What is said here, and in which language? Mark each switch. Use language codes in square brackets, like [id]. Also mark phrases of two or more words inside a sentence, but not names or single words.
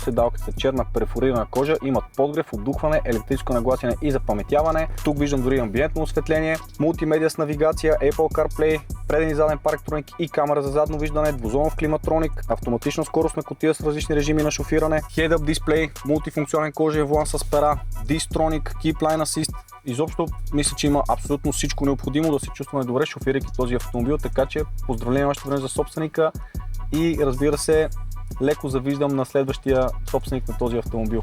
[bg] Седалките са черна перфорирана кожа, имат подгрев, отдухване, електрическо нагласяне и запаметяване. Тук виждам дори амбиентно осветление, мултимедия с навигация, Apple CarPlay, преден и заден парктроник и камера за задно виждане, двузонов климатроник, автоматична скоростна кутия с различни режими на шофиране, head-up дисплей, мултифункционален кожен волан с пера, Distronic, Keep Line Assist. Изобщо мисля, че има абсолютно всичко необходимо да се чувстваме добре, шофирайки този автомобил, така че поздравление още веднъж за собственика и разбира се, леко завиждам на следващия собственик на този автомобил.